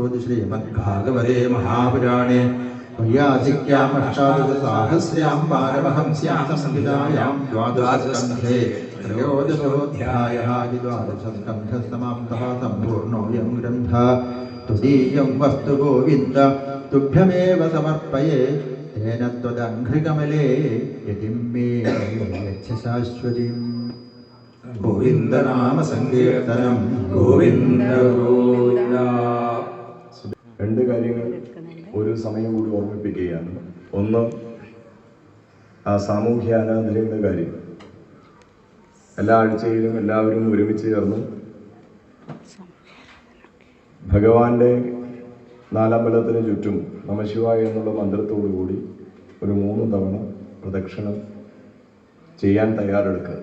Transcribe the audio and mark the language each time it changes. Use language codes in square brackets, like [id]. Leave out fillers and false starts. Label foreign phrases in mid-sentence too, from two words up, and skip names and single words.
[sa] श्रीमद्भागवते महापुराणे वैयासिक्याम् अष्टादशसाहस्र्यां पारमहंस्यां संहितायां द्वादशस्कन्धे त्रयोदशोऽध्यायः द्वादशस्कन्धस्तमाप्तः सम्पूर्णोऽयं ग्रन्थः तुदीयं वस्तु गोविन्द तुभ्यमेव समर्पये तेन त्वदङ्घ्रिकमले यतिं मे यच्छ शाश्वतीम् [ml] ഗോവിന്ദനാമ സങ്കീർത്തനം ഗോവിന്ദ ഗോവിന്ദ. രണ്ട് കാര്യങ്ങൾ ഒരു സമയം കൂടി ഓർമ്മിപ്പിക്കുകയാണ്. ഒന്ന്, ആ സാമൂഹ്യ ആരാധനയുടെ കാര്യം. എല്ലാ ആഴ്ചയിലും എല്ലാവരും ഒരുമിച്ച് ചേർന്ന് ഭഗവാന്റെ നാലമ്പലത്തിന് ചുറ്റും നമശിവായ എന്നുള്ള മന്ത്രത്തോടു കൂടി ഒരു 3 തവണ പ്രദക്ഷിണം ചെയ്യാൻ തയ്യാറെടുക്കുക.